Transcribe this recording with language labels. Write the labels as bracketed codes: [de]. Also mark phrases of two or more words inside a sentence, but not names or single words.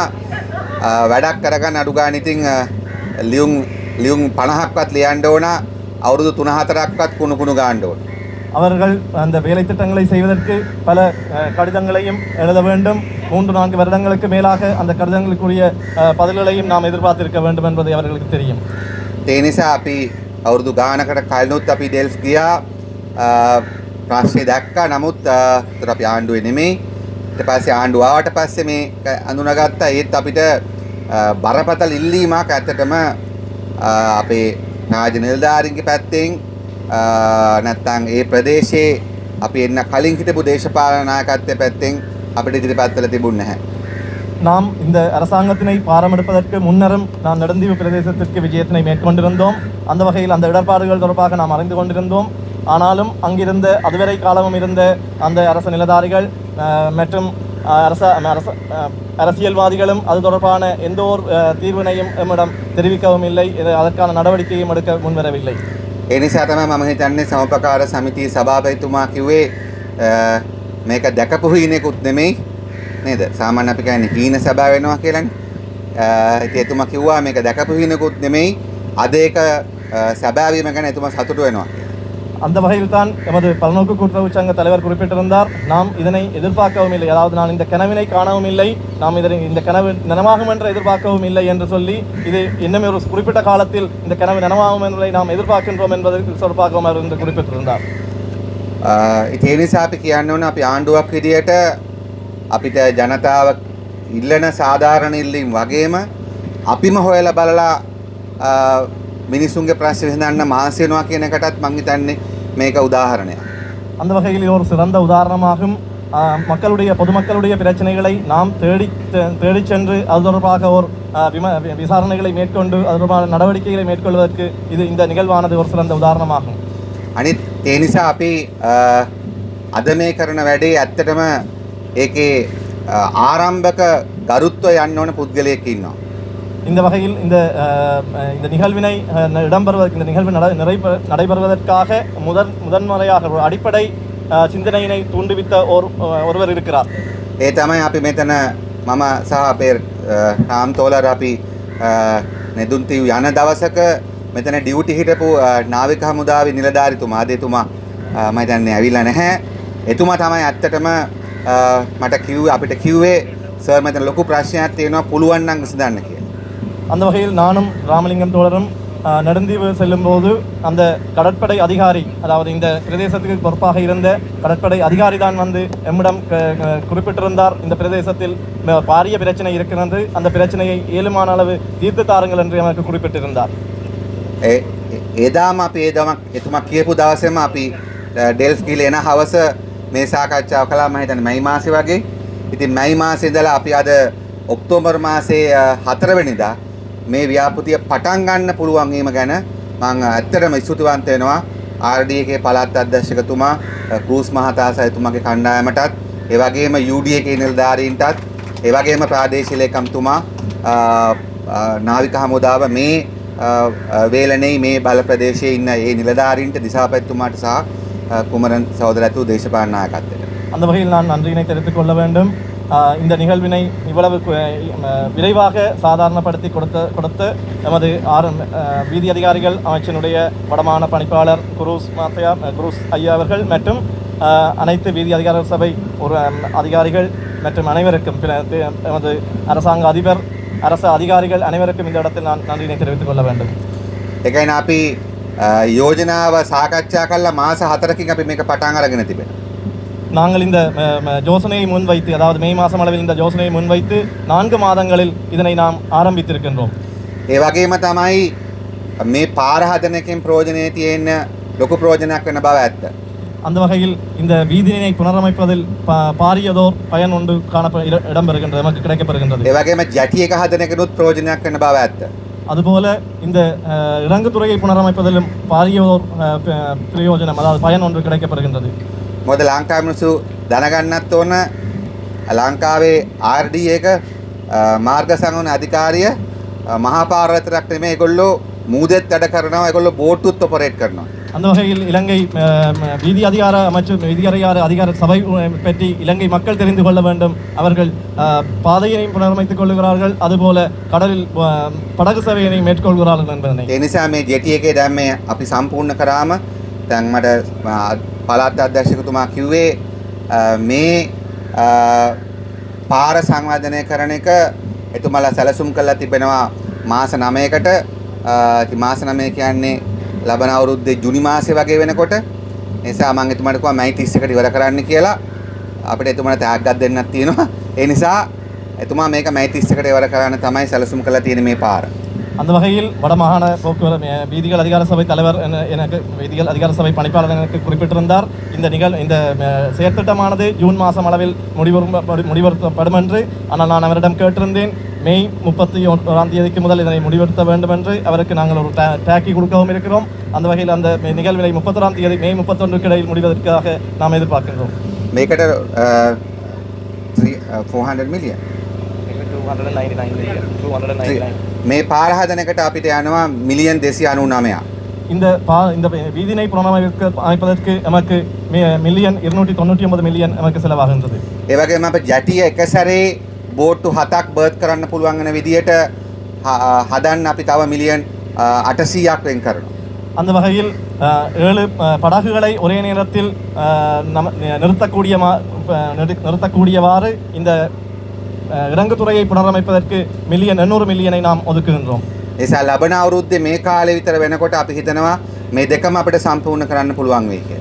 [si] වැඩක් කරගන්න අඩු ගන්න ඉතින් ලියුම් 50ක්වත් ලියන්න ඕන, අවුරුදු 3-4ක්වත් කුණු ගන්න ඕන. [ta] அவர்கள் அந்த வேலை திட்டங்களை செய்வதற்கு பல கடிதங்களையும் எழுத வேண்டும். 3-4 வருடங்களுக்கு மேலாக அந்த கடிதங்களுக்குரிய பதில்களையும் நாம் எதிர்பார்த்திருக்க வேண்டும் என்பதை அவர்களுக்கு தெரியும். [si] ඒ නිසා අපි අවුරුදු ගානකට කලිනුත් අපි ඩෙල්ෆ් ගියා, ප්‍රශ්නේ දැක්කා. නමුත් ඒතර අපි ආණ්ඩුවේ නෙමෙයි. ඊට පස්සේ ආණ්ඩුව ආවට පස්සේ මේ අඳුනගත්තා. ඒත් අපිට බරපතල ඉල්ලීමක් ඇත්තටම අපේ නායක නිලධාරීන්ගේ පැත්තෙන් නැත්නම් ඒ ප්‍රදේශයේ අපි එන්න කලින් හිටපු දේශපාලන නායකත්වයේ පැත්තෙන් අපිට ඉදිරිපත් වෙලා තිබුණ නැහැ. [ta] நாம் இந்த அரசாங்கத்தினை பாரமெடுப்பதற்கு முன்னரும் நான் நெடுந்தீவு பிரதேசத்திற்கு விஜயத்தினை மேற்கொண்டிருந்தோம். அந்த வகையில் அந்த இடர்பாடுகள் தொடர்பாக நாம் அறிந்து கொண்டிருந்தோம். ஆனாலும் அங்கிருந்த அதுவரை காலமும் இருந்த அந்த அரசு நிலதாரிகள் மற்றும் அரசியல்வாதிகளும் அது தொடர்பான எந்த ஒரு தீர்வினையும் எம்மிடம் தெரிவிக்கவும் இல்லை. அதற்கான நடவடிக்கையும் எடுக்க முன்வரவில்லை. [si] ඒ නිසා තමයි මම හිතන්නේ සමපකාර සමිතිය සභාපතිතුමා කිව්වේ මේක දැකපු හීනෙකුත් නෙමෙයි නේද? සාමාන්‍ය අපි කියන්නේ හීන සභාව වෙනවා කියලානේ. ඉතින් එතුමා කිව්වා මේක දැකපු හීනෙකුත් නෙමෙයි, අද ඒක සභාව වීම ගැන එතුමා සතුටු වෙනවා. [ta] அந்த வகையில் தான் எமது பல்நோக்கு கூட்டுறவு சங்க தலைவர் குறிப்பிட்டிருந்தார். நாம் இதனை எதிர்பார்க்கவும் இல்லை, அதாவது நான் இந்த கனவினை காணவும் இல்லை, நாம் இதனை இந்த கனவு நனவாகும் என்று எதிர்பார்க்கவும் இல்லை என்று சொல்லி இது இன்னும் ஒரு குறிப்பிட்ட காலத்தில் இந்த கனவு நனவாகும் என்பதை நாம் எதிர்பார்க்கின்றோம் என்பதை சொற்பாகவும் அவர் என்று குறிப்பிட்டிருந்தார். [si] ඒ නිසා අපි කියන්න ඕන අපි ආණ්ඩුවක් විදියට අපිට ජනතාව ඉල්ලන සාධාරණ ඉල්ලීම් වගේම අපිම හොයලා බලලා මිනිසුන්ගේ ප්‍රශ්න විසඳන්න මාසෙ වෙනවා කියන එකටත් මම හිතන්නේ මේක උදාහරණයක්. [ta] அந்த வகையில் ஒரு சிறந்த உதாரணமாகும். பொதுமக்களுடைய பிரச்சனைகளை நாம் தேடி சென்று அது தொடர்பாக ஒரு விசாரணைகளை மேற்கொண்டு அது தொடர்பான நடவடிக்கைகளை மேற்கொள்வதற்கு இது இந்த நிகழ்வானது ஒரு சிறந்த உதாரணமாகும். [si] අනිත් ඒ නිසා අපි අද මේ කරන වැඩේ ඇත්තටම ඒකේ ආරම්භක ගරුත්වය යන්න ඕන පුද්ගලයෙක් ඉන්නවා. [ta] இந்த வகையில் இந்த நிகழ்வினை இடம்பெறுவதற்கு இந்த நிகழ்வு நடைபெறுவதற்காக முதன்முறையாக ஒரு அடிப்படை சிந்தனையினை தூண்டுவித்த ஒருவர் இருக்கிறார். [si] ඒ තමයි අපි මෙතන මම සහ අපේ රාම්තෝලර අපි නෙදුන්තිව් යන දවසක මෙතන ඩියුටි හිටපු නාවික හමුදාවේ නිලධාරිතුමා ආදේතුමා මම හිතන්නේ ඇවිල්ලා නැහැ. එතුමා තමයි ඇත්තටම මට කිව්වේ අපිට කිව්වේ සර් මෙතන ලොකු ප්‍රශ්නයක් තියෙනවා පුළුවන් නම් විසඳන්න කියලා. [ta] அந்த வகையில் நானும் ராமலிங்கம் தோழரும் நெடுந்தீவு செல்லும்போது அந்த கடற்படை அதிகாரி, அதாவது இந்த பிரதேசத்துக்கு பொறுப்பாக இருந்த கடற்படை அதிகாரி தான் வந்து எம்மிடம் குறிப்பிட்டிருந்தார், இந்த பிரதேசத்தில் பாரிய பிரச்சனை இருக்கிறது, அந்த பிரச்சனையை ஏழுமான அளவு தீர்த்து தாருங்கள் என்று எனக்கு குறிப்பிட்டிருந்தார். [si] එදාම අපි එතුමා කියපු දවසේම අපි ඩෙල්ෆ් ගිහලා එන හවස මේ සාකච්ඡාව කළා. මම හිතන්නේ මැයි මාසේ වගේ. ඉතින් මැයි මාසේ ඉඳලා අපි අද ඔක්තෝබර් මාසේ 4 වෙනිදා මේ ව්‍යාපෘතිය පටන් ගන්න පුළුවන් වීම ගැන මම ඇත්තටම ස්තුතිවන්ත වෙනවා RD එකේ පළාත් අධ්‍යක්ෂකතුමා ක්‍රූස් මහතා සහ එතුමාගේ කණ්ඩායමටත්, ඒ වගේම UD එකේ නිලධාරීන්ටත්, ඒ වගේම ප්‍රාදේශීය ලේකම්තුමා නාවික හමුදාව මේ වේලනේ මේ බල ප්‍රදේශයේ ඉන්න ඒ නිලධාරීන්ට දිසාපතිතුමාට සහ [ta] குமரன் சகோதரத்து தேசபாலன நாயகத்திற்கு. அந்த வகையில் நான் நன்றியினை தெரிவித்துக் கொள்ள வேண்டும். இந்த நிகழ்வினை இவ்வளவு விரைவாக சாதாரணப்படுத்தி கொடுத்த நமது வீதி அதிகாரிகள் அமைச்சினுடைய வடமான பணிப்பாளர் குரூஸ் ஐயா அவர்கள் மற்றும் அனைத்து வீதி அதிகார சபை அதிகாரிகள் மற்றும் அனைவருக்கும் நமது அரசாங்க அதிபர், அரசு அதிகாரிகள் அனைவருக்கும் இந்த இடத்தில் நான் நன்றியினை தெரிவித்துக் கொள்ள வேண்டும். [si] ඒකයි අපි යෝජනාව සාකච්ඡා කළා මාස 4කින් අපි මේක පටන් අරගෙන තිබෙනවා. [ta] நாங்கள் இந்த யோசனையை முன்வைத்து, அதாவது மே மாதம் அளவில் இந்த யோசனையை முன்வைத்து 4 மாதங்களில் இதனை நாம் ஆரம்பித்திருக்கின்றோம். [si] ඒ වගේම තමයි මේ පාර හදන එකෙන් ප්‍රයෝජනෙ තියෙන ලොකු ප්‍රයෝජනයක් වෙන බව ඇත්ත. [ta] அந்த வகையில் இந்த வீதியினை புனரமைப்பதில் பாரியதோர் பயன் ஒன்று இடம்பெறுகின்றது, நமக்கு கிடைக்கப்பெறுகின்றது. [si] ඒ වගේම ජැටි එක හදන එකනොත් ප්‍රයෝජනයක් වෙන බව ඇත්ත. [ta] அதுபோல இந்த இறங்குதுறையை புனரமைப்பதிலும் பாரியதோர் பிரயோஜனம், அதாவது பயன் ஒன்று கிடைக்கப்பெறுகின்றது. [si] මොකද ලංකාවේ මිනිස්සු දැනගන්නත් ඕන ලංකාවේ RD එක මාර්ග සංගමන අධිකාරිය මහා පාර විතරක් නෙමෙයි, ඒගොල්ලෝ මූදෙත් වැඩ කරනවා, ඒගොල්ලෝ බෝට්ටුත් ඔපරේට් කරනවා. [ta] அந்த வகையில் இலங்கை வீதி அதிகார அமைச்சர், வீதி அதிகார சபை பற்றி இலங்கை மக்கள் தெரிந்து கொள்ள வேண்டும். அவர்கள் பாதையினையும் புனரமைத்துக் கொள்கிறார்கள், அதுபோல கடலில் படகு சேவையினை மேற்கொள்கிறார்கள் என்பதனை. [si] ඒ නිසා මේ ජෙටි එකේ දැන් මේ අපි සම්පූර්ණ කරාම දැන් මට පළාත් අධ්‍යක්ෂකතුමා කිව්වේ මේ පාර සංවර්ධනය කරන එක එතුමාලා සැලසුම් කරලා තිබෙනවා මාස 9කට. ඉතින් මාස 9 කියන්නේ ලබන අවුරුද්දේ ජුනි මාසේ වගේ වෙනකොට. ඒ නිසා මම එතුමාට කිව්වා මයි 31කට ඉවර කරන්න කියලා. අපිට එතුමාට ත්‍යාගයක් දෙන්නක් තියෙනවා. ඒ නිසා එතුමා මේක මයි 31කට ඉවර කරන්න තමයි සැලසුම් කරලා තියෙන්නේ මේ පාර. [ta] அந்த வகையில் வடமாகாண போக்குவரத்து வீதிகள் அதிகார சபை தலைவர் எனக்கு வீதிகள் அதிகார சபை பணிப்பாளர் எனக்கு குறிப்பிட்டிருந்தார். இந்த செயற்திட்டமானது ஜூன் மாதம் அளவில் முடிவெடுக்கப்படும் என்று. ஆனால் நான் அவரிடம் கேட்டிருந்தேன், மே 31ஆம் தேதிக்கு முதல் இதனை முடிவெடுத்த வேண்டும் என்று. அவருக்கு நாங்கள் ஒரு டேக்கி கொடுக்கவும் இருக்கிறோம். அந்த வகையில் அந்த நிகழ்வினை 31ஆம் தேதி மே 31க்கு இடையில் முடிவதற்காக நாம் எதிர்பார்க்கின்றோம். [si] මේකට 400 මිලියන් 299 මේ පාර හදන එකට අපිට යනවා මිලියන් 299ක්. [ta] இந்த வீதினை புனரமைப்பதற்கு நமக்கு மில்லியன் 299 மில்லியன் நமக்கு செலவாகின்றது. [si] ඒ වගේම අපේ ජැටිය එක සැරේ බෝට්ටු 7ක් බර්ත් කරන්න පුළුවන් වෙන විදියට හදන්න අපි තව මිලියන් 800ක් වෙන් කරනවා. [ta] அந்த வகையில் 7 படகுகளை ஒரே நேரத்தில் நிறுத்தக்கூடியவாறு இந்த இறங்குதுறையை புனரமைப்பதற்கு மில்லியன் 800 மில்லியனை நாம் ஒதுக்குகின்றோம். [si] ඒසා ලබන අවුරුද්දේ මේ කාලේ විතර වෙනකොට අපි හිතනවා මේ දෙකම අපිට සම්පූර්ණ කරන්න පුළුවන් වෙයි කියලා.